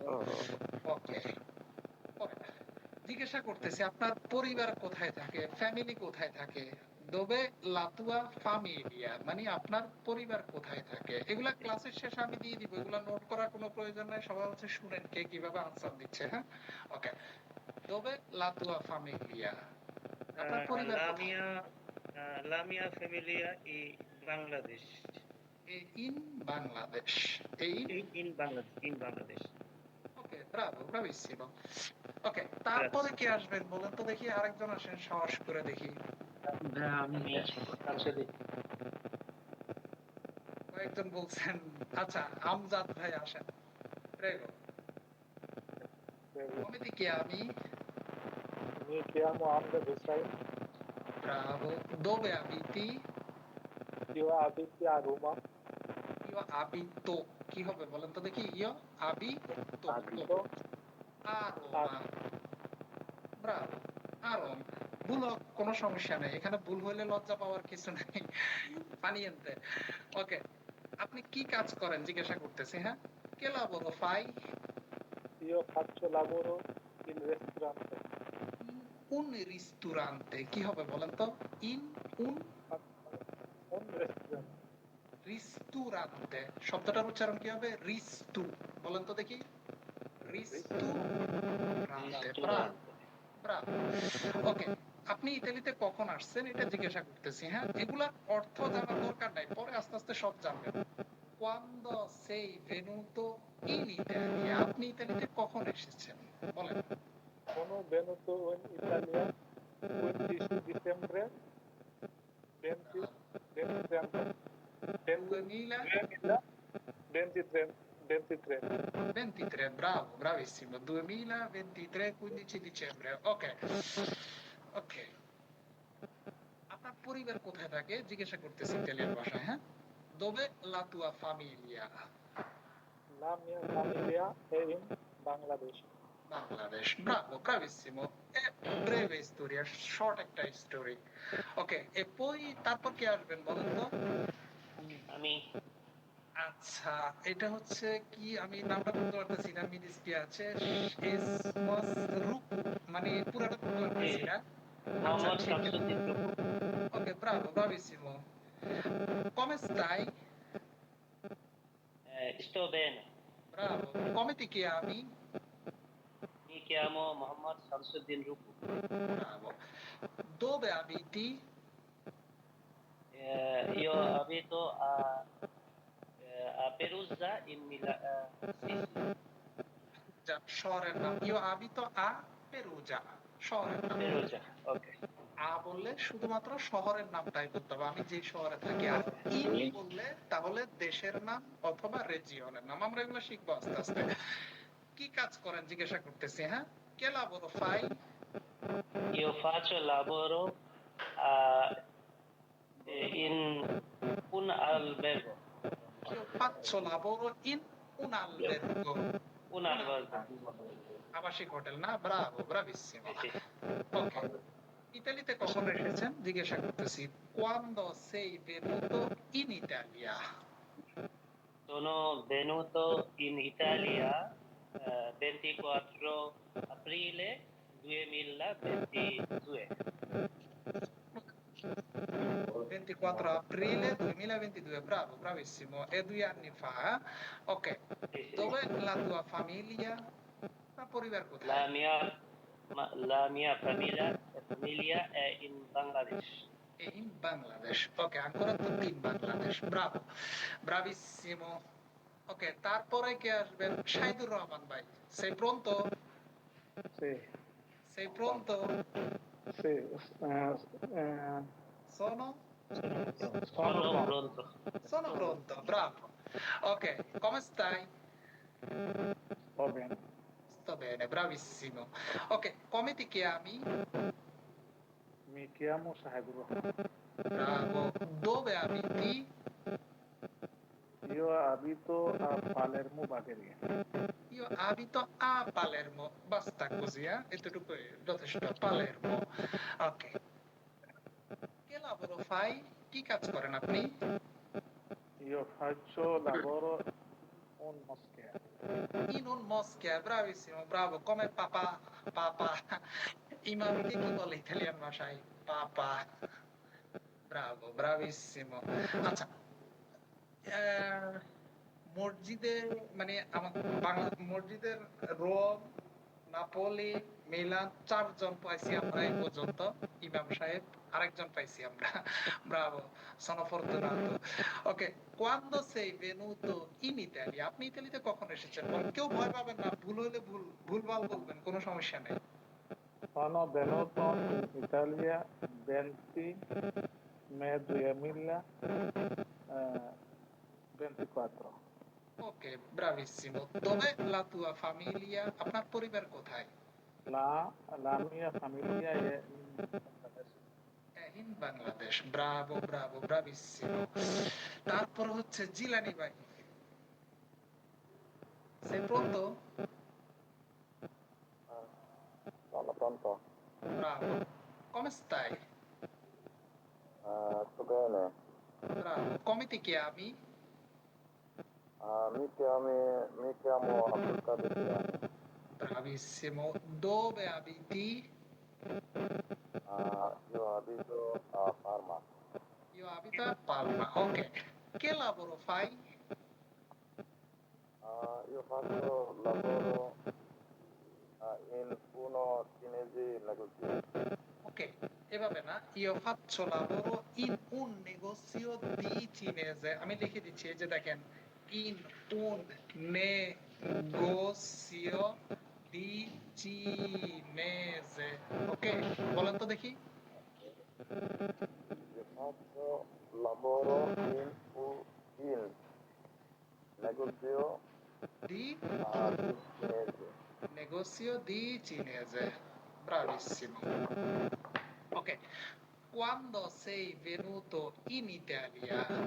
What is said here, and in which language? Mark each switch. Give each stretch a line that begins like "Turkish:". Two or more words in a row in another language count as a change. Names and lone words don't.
Bangla: ওকে, জিজ্ঞাসা করতেছি আপনার পরিবার কোথায় থাকে, ফ্যামিলি কোথায় থাকে।
Italian: Dove la tua famiglia
Bangla: মানে আপনার পরিবার কোথায় থাকে। এগুলা ক্লাসের শেষে আমি দিয়ে দিব, এগুলা নোট করার কোনো প্রয়োজন নাই, সবাই হচ্ছে শুনেন কে কিভাবে আনসার দিচ্ছে। হ্যাঁ, ওকে।
Italian: Dove la tua famiglia,
Bangla: আপনার পরিবার
Italian: La
Bangla: কোথায়?
Italian: mia, la mia famiglia è Bangladesh. In Bangladesh. এই In Bangladesh. ওকে, bravo, bravissimo.
Bangla: ওকে, তারপরে কে আসবেন বলেন তো দেখি, আরেকজন আসেন সাহস করে দেখি। কয়েকজন বলছেন। আচ্ছা, আমজাদ ভাই আসেন। প্রেগো।
Italian: Come ti chiami? Mi chiamo Hamza Hussain, Bravo. Dove abiti? io abito a Roma, io abito,
Bangla: কি হবে বলেন তো দেখি।
Italian: io abito, abito a Roma. Bravo, a Rom.
Bangla: ভুল হোক কোনো সমস্যা নেই, এখানে ভুল হইলে লজ্জা পাওয়ার কিছু নেই। পানিয়েন্তে। ওকে, আপনি কি কাজ করেন জিজ্ঞাসা করতেছি।
Italian: হ্যাঁ, che lavoro fai? io faccio lavoro in ristorante, un ristorante,
Bangla: কি হবে বলেন তো।
Italian: ইন un un ristorante, ristorante,
Bangla: শব্দটার উচ্চারণ কি হবে? রিস্তু, বলেন তো দেখি। রিস্তুরান্তে।
Italian: Ristorante. ব্রাভো।
Bangla: ওকে, আপনি ইতালিতে কখন আসছেন এটা জিজ্ঞাসা করতেছি, হ্যাঁ? এগুলার অর্থ জানার দরকার নাই, পরে আস্তে আস্তে সব জানবেন।
Italian: Quando sei venuto in Italia?
Bangla: আপনি ইতালিতে কখন এসেছেন বলেন।
Italian: Sono venuto in Italia 15 dicembre 20, 2030, 2023, 2023. 23, bravo, bravissimo, 2023, 15 dicembre, ok, ok.
Bangla: আপনার পরিবার কোথায় থাকে জিজ্ঞাসা করতেছি ইতালিয়ান ভাষায়, হ্যাঁ?
Italian: Dove la tua famiglia? La mia famiglia è in Bangladesh. Bangladesh, bravo, bravissimo. È breve storia,
Bangla: short একটা story. ওকে,
Italian: e poi
Bangla: তারপর কি আসবেন বলেন তো? আমি আচ্ছা, এটা হচ্ছে কি, আমি নামটা বলতে পারতেছি না, মিনিস্ট্রি আছে এসমস রুকু, মানে পুরাটা বলতে পারতেছি না। আচ্ছা, মোহাম্মদ ঠিক আছে। শামসুদ্দিন টুকু। ওকে, ব্রাভো,
Italian: bravissimo. Come stai? Sto bene. Bravo. Come ti chiami? Mi chiamo Mohammad Shamsuddin Ruku. Bravo. Dove abiti? Io abito a Perugia in Sicilia.
Bangla: যা, শহরের নাম।
Italian: Io abito a Perugia,
Bangla: শহরের নাম।
Italian: Perugia, ok.
Bangla: আ বললে শুধুমাত্র শহরের নামটাই বলতে হবে, আমি যে শহরে থাকি। আর ইন বললে তাহলে দেশের নাম অথবা রেজিয়নের নাম। আমরা এগুলো শিখবো আস্তে আস্তে। কি কাজ করেন জিজ্ঞাসা করতেছি, হ্যাঁ?
Italian: Che lavoro fai? Io faccio lavoro a- in un albergo. Io faccio lavoro in un albergo. Un albergo.
Bangla: আবাসিক হোটেল না?
Italian: bravo, bravissimo. Sì, sì.
Bangla: ওকে, ইতালিতে কখন এসেছেন জিজ্ঞাসা করতেছি।
Italian: Quando sei venuto in Italia? Sono venuto in Italia 24 aprile 2022. 24 aprile 2022, bravo, bravissimo, è 2 anni fa, eh? Ok, Sì, sì. dov'è la tua famiglia? Ma পরিবার La
Bangla: কোথায়?
Italian: mia, la mia famiglia è in Bangladesh. È in Bangladesh. Ok, ancora tutti in Bangladesh, bravo, bravissimo.
Bangla: Ok, তারপরে কে আসবেন? শাহিদুর রহমান ভাই,
Italian: sei pronto? Sì, Sei pronto? sì, eh, Sono? Sono pronto. Sono pronto, bravo. Ok, come stai? va bene. Sto bene, bravissimo. Ok, come ti chiami? Mi chiamo Sahibur Rahman. Bravo. Dove abiti? Io abito a Palermo, Bulgaria. Io abito a Palermo. Basta così, eh?
Bangla: এতটুকু যথেষ্ট।
Italian: Palermo. Ok. Che lavoro fai?
Bangla: কি কাজ করেন আপনি?
Italian: Io faccio lavoro un moschea. In un moschea, bravissimo, bravo. Come papà, papà.
Bangla: ইমামকে কি বলে ইতালিয়ান ভাষায়? পাপা।
Italian: ব্রাভো, bravissimo.
Bangla: আচ্ছা, আহ, মসজিদে, মানে আমার বাংলা মসজিদের রোম, নাপোলি, মিলান 4 জন পাইছি আমরা এই পর্যন্ত। ইমাম সাহেব আরেকজন পাইছি আমরা। ব্রাভো,
Italian: sono fortunato. ওকে, quando sei venuto in Italia?
Bangla: আপনি ইতালিতে কখন এসেছেন? কেউ ভয় পাবেন না, ভুল হলে ভুলভাল বলবেন, কোনো সমস্যা নেই।
Italian: Sono venuto in Italia 20 May 2024. ওকে, bravissimo. Dov'è la tua famiglia?
Bangla: আপনার পরিবার কোথায়?
Italian: La mia famiglia è in Bangladesh. In Bangladesh. Bravo, bravo, bravissimo.
Bangla: তারপর হচ্ছে জিলানি ভাই।
Italian: Sei pronto? Sono pronto? Bravo. Come stai? Sto bene. Bravo. Come ti chiami? Mi chiamo Abdulkadir Giani. Bravissimo. Dove abiti? Io abito a Parma. Io abito a Palma. Ok. Che lavoro fai? io faccio lavoro in uno cinese negozio.
Bangla: ওকে, এভাবে না,
Italian: io faccio lavoro in un negozio di cinese।
Bangla: আমি লিখে দিচ্ছি, এই যে দেখেন,
Italian: in un negozio di cinese।
Bangla: ওকে, বলেন তো দেখি।
Italian: Io faccio lavoro in negozio Di di cinese. negozio di cinese। Bravissimo। Ok, quando sei venuto in Italia?